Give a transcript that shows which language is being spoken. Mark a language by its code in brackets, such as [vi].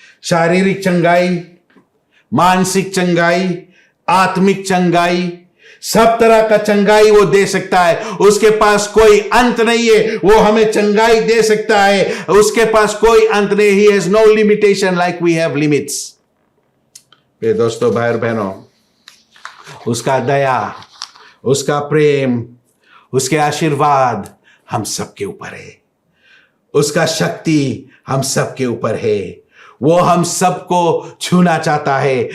[hi] शारीरिक चंगाई, मानसिक चंगाई, आत्मिक चंगाई, सब तरह का चंगाई वो दे सकता है। उसके पास कोई अंत नहीं है, वो हमें चंगाई दे सकता है। उसके पास कोई अंत नहीं। [en] He has no limitation like we have limits। [hi] प्रिय दोस्तों, भाई और बहनों, उसका दया, उसका प्रेम, उसके आशीर्वाद हम सबके ऊपर है। उसका शक्ति हम सबके ऊपर है। वो हम सबको छूना चाहता है।